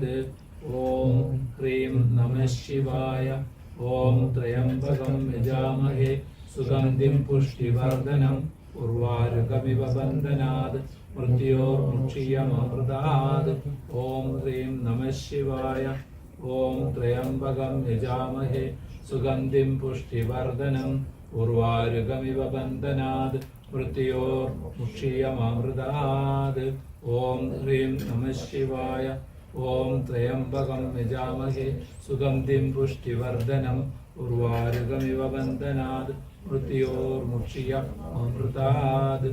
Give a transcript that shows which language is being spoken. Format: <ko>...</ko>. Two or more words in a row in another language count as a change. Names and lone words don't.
<sa>ओम ह्रीं नमः शिवाय। ओम त्र्यंबकं यजामहे सुगंधिं पुष्टिवर्धनम् उर्वारुकमिव बन्धनात् मृत्योर्मुक्षीयमामृतात्। ओम ह्रीं नमः ശിവായ. ഓം ത്രയംബകം യജാമഹേ സുഗന്ധിം പുഷ്ടിവർദ്ധനം ഉർവാരുകമിവ ബന്ധനാത് മൃത്യോർമുക്ഷീയമാമൃതാത്. ഓം ഹ്രീം നമഃ ശിവായ. ഓം ത്രയംബകം യജാമഹേ സുഗന്ധിം പുഷ്ടിവർദ്ധനം ഉർവാരുകമിവ ബന്ധനാത് മൃത്യോർമുക്ഷീയമാമൃതാത്.</sa>